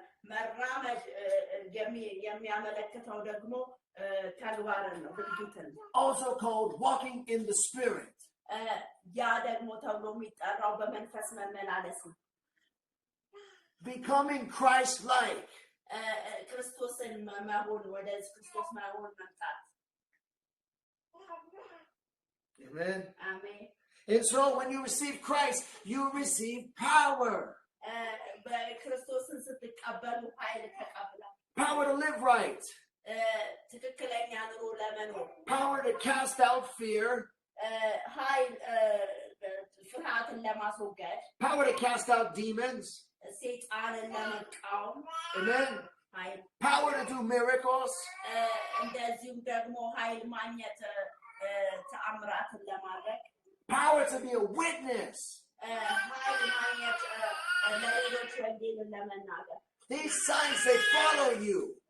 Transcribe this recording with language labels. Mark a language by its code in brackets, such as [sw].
[am] መራመድ የሚያመለክተው ደግሞ ተግባርን ነው ድርጊትን [en] also called walking in the spirit [am] ያ ደግሞ ተብሎ የሚጠራው በመንፈስ መመላለስ ነው [en] becoming Christ-like [am] ክርስቶስን መሆን ወደ ክርስቶስ መሆን መምጣት [en] amen [am] አሜን [en] and so when you receive Christ you receive power [am] በክርስቶስን ስትቀበሉ ኃይል ተቀበላችሁ [en] power to live right [am] ትክክለኛ ኑሮ ለመኖር [en] power to cast out fear [am] ኃይል ፍርሃትን ለማስወገድ [en] power to cast out demons [am] ሰይጣንን ለመቃወም [en] amen power to do miracles [am] እንደዚሁም ደግሞ ኃይል ማግኘት ተአምራትን ለማድረግ [en] power to be a witness [am] ኃይል ማግኘት ለሌሎች ወንጌልን ለመናገር [en] these signs they follow you